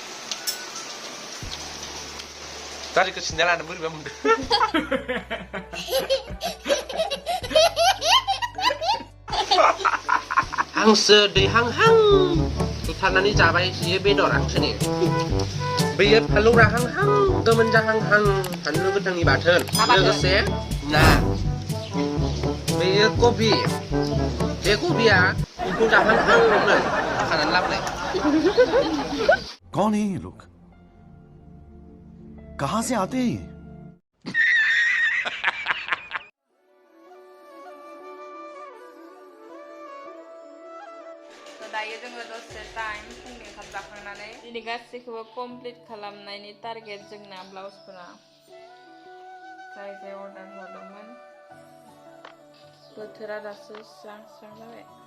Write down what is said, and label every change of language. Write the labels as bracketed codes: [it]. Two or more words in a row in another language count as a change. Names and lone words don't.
[brx] गारिखौ सिन्दा लानो बोरैबा मोनदों हांसो दैहांहां बुथारनानै जाबाय बियो बेदर हांसोनि बेयो फानलु राहांहां गोमोन जाहांहां फानलु गोथांनि बाथोन लोगोसे ना बेयो कबि बे कबिया एम्फौ जाहांहांनो खानानै लाबोनाय [hi] कौन है ये लोग कहां से आते हैं [brx] दायो जोङो दसे टाइम फुंनि ओंखाम जाखांनानै दिनै गासैखौबो कमप्लिट खालामनायनि टारगेट जोंना ब्लाउसफोरा जाय अर्डार हरदोंमोन बोथोरा दासो स्रां स्रां जाबाय